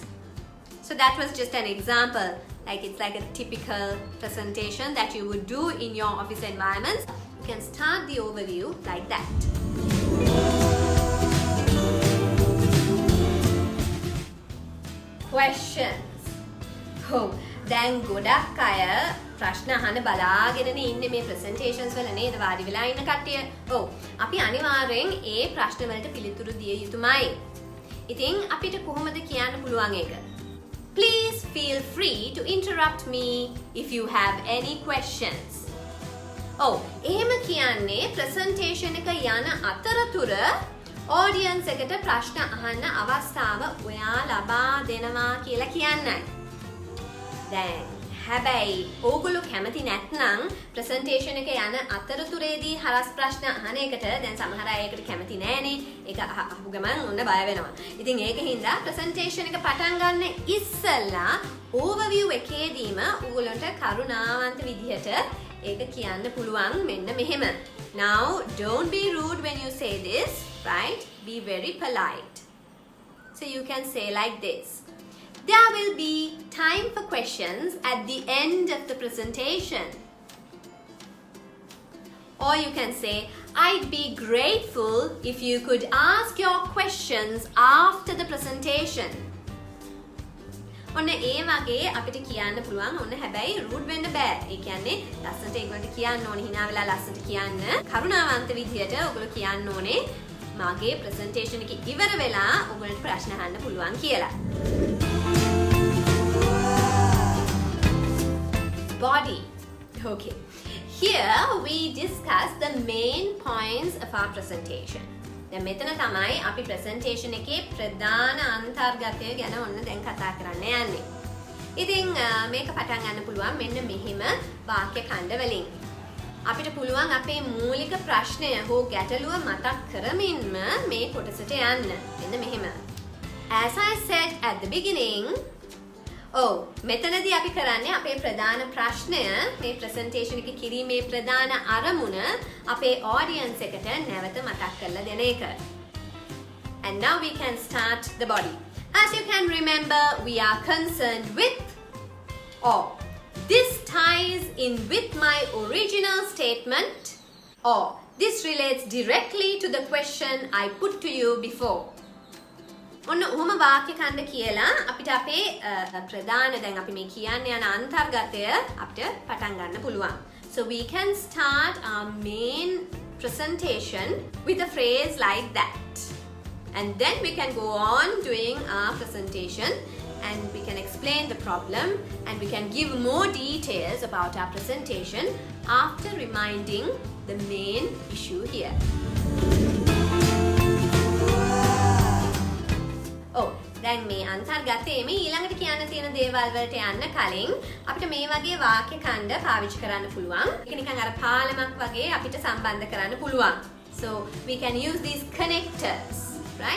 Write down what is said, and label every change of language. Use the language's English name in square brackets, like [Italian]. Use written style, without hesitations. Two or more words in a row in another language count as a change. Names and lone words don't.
[English] So that was just an example. It's like a typical presentation that you would do in your office environments. You can start the overview like that. Questions. [Sinhala] දැන් ගොඩක් අය ප්‍රශ්න අහන්න බලාගෙනනේ ඉන්නේ මේ presentations වල නේද වාඩි වෙලා ඉන්න කට්ටිය. අපි අනිවාර්යෙන් ඒ ප්‍රශ්න වලට පිළිතුරු දිය යුතුමයි. ඉතින් අපිට කොහොමද කියන්න පුළුවන් ඒක? [English] Please feel free to interrupt me if you have any questions. [Sinhala] එහෙම කියන්නේ presentation එක යන අතරතුර audience එකට ප්‍රශ්න අහන්න අවස්ථාව ඔයා ලබා දෙනවා කියලා කියන්නයි. දැන් හැබැයි ඕගොල්ලෝ කැමති නැත්නම් presentation එක යන අතරතුරේදී හරස් ප්‍රශ්න අහන එකට දැන් සමහර අය ඒකට කැමති නෑනේ. ඒක අහපු ගමන් ඔන්න බය වෙනවා. ඉතින් ඒකින්ද presentation එක පටන් ගන්න ඉස්සෙල්ලා overview එකේදීම ඕගොල්ලන්ට කරුණාවන්ත විදිහට ඒක කියන්න පුළුවන් මෙන්න මෙහෙම. [English] Now don't be rude when you say this, right? Be very polite. So you can say like this. There will be time for questions at the end of the presentation. Or you can say, I'd be grateful if you could ask your questions after the presentation. [Sinhala] ඔන්න ඒ වගේ අපිට කියන්න පුළුවන්. ඔන්න හැබැයි rude වෙන්න බෑ. ඒ කියන්නේ ලස්සනට ඒගොල්ලන්ට කියන්න ඕනේ, hina වෙලා ලස්සනට කියන්න. කරුණාවන්ත විදියට ඔයගොල්ලෝ කියන්න ඕනේ මාගේ presentation එක ඉවර වෙලා ඔයගොල්ලන්ට ප්‍රශ්න අහන්න පුළුවන් කියලා. [English] Body. Okay. Here we discuss the main points of our presentation. [Sinhala] දැන් මෙතන තමයි අපි presentation එකේ ප්‍රධාන අන්තර්ගතය ගැන ඔන්න දැන් කතා කරන්න යන්නේ. ඉතින් මේක පටන් ගන්න පුළුවන් මෙන්න මෙහිම වාක්‍ය ඛණ්ඩ වලින්. අපිට පුළුවන් අපේ මූලික ප්‍රශ්නය හෝ ගැටලුව මතක් කරමින්ම මේ කොටසට යන්න. මෙන්න මෙහෙම. [English] As I said at the beginning, [Sinhala] මෙතනදී අපි කරන්නේ අපේ ප්‍රධාන ප්‍රශ්නය මේ presentation එක කිරීමේ ප්‍රධාන අරමුණ අපේ audience එකට නැවත මතක් කරලා දෙන එක. [English] And now we can start the body. As you can remember, we are concerned with this ties in with my original statement, or this relates directly to the question I put to you before. [Sinhala] ඔන්න ඔහොම වාක්‍ය ඛණ්ඩ කියලා අපිට අපේ ප්‍රධාන දැන් අපි මේ කියන්න යන අන්තර්ගතය අපිට පටන් ගන්න පුළුවන්. [English] So we can start our main presentation with a phrase like that. And then we can go on doing our presentation and we can explain the problem and we can give more details about our presentation after reminding the main issue here. [Sinhala] දැන් මේ අන්තර්ගතයේ මේ ඊළඟට කියන්න තියෙන දේවල් වලට යන්න කලින් අපිට මේ වගේ වාක්‍ය ඛණ්ඩ පාවිච්චි කරන්න පුළුවන්. ඒක නිකන් අර පාලමක් වගේ අපිට සම්බන්ධ කරන්න පුළුවන්. [English] So we can use these connectors, right?